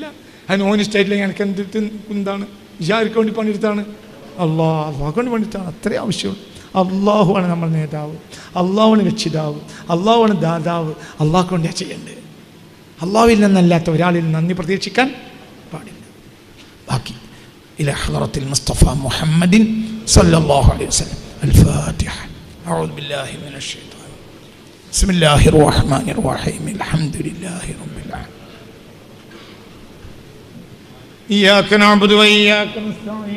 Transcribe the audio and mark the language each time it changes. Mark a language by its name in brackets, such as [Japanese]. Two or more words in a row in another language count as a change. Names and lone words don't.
[Malayalam] അതിന് ഓന് ഇഷ്ടമായിട്ടില്ല. എനിക്ക് എന്താണ്? ഇജാർക്ക് വേണ്ടി പണിയെടുത്താണ്? അള്ളാഹ്ക്ക് വേണ്ടി പണിയെടുത്താണ്. അത്രേ ആവശ്യമുള്ളൂ. അള്ളാഹുവാണ് നമ്മൾ നേതാവ്, അള്ളാഹുവാണ് രക്ഷിതാവ്, അള്ളാഹുവാണ് ദാതാവ്. അള്ളാഹ്ക്ക് വേണ്ടിയാ ചെയ്യേണ്ടത്. അള്ളാഹുവിൽ നിന്നല്ലാത്ത ഒരാളിൽ നന്ദി പ്രതീക്ഷിക്കാൻ പാടില്ല. [Arabic] ബാക്കി إلى حضرة المصطفى محمد صلى الله عليه وسلم. الفاتحة. أعوذ بالله من الشيطان. بسم الله الرحمن الرحيم. الحمد لله رب العالمين. إياك نعبد وإياك نستعين.